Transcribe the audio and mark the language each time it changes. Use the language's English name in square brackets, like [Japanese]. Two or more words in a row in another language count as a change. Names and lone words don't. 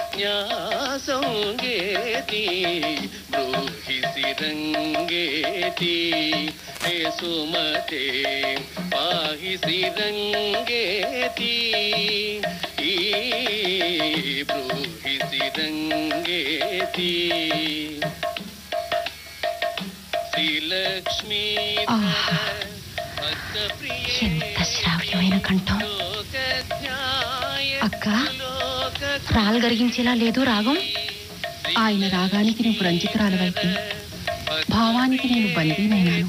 [Sanskrit] न्यासंगेति ब्रूहि सिरंगेति हे सुमते पाहि सिरंगेति ब्रूहि सिरंगेति శ్రీలక్ష్మీ [Telugu] ఎంత శ్రావ్యమైన కంఠం అక్క. రాళ్ళు గరిగించేలా లేదు రాగం. ఆయన రాగానికి నువ్వు రంజితురాలవైతే భావానికి నేను బందీనైనాను.